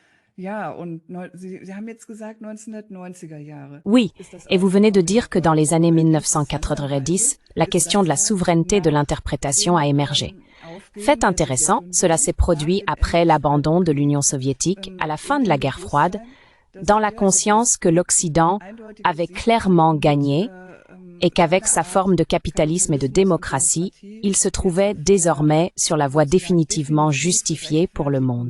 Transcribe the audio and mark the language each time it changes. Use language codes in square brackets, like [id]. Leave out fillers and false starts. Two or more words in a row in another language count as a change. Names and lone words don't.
[de] Ja, und Sie haben jetzt gesagt 1990er Jahre. [fr] Oui, et vous venez de dire que dans les années 1990, la question de la souveraineté de l'interprétation a émergé. Fait intéressant, cela s'est produit après l'abandon de l'Union soviétique à la fin de la guerre froide, dans la conscience que l'Occident avait clairement gagné et qu'avec sa forme de capitalisme et de démocratie, il se trouvait désormais sur la voie définitivement justifiée pour le monde.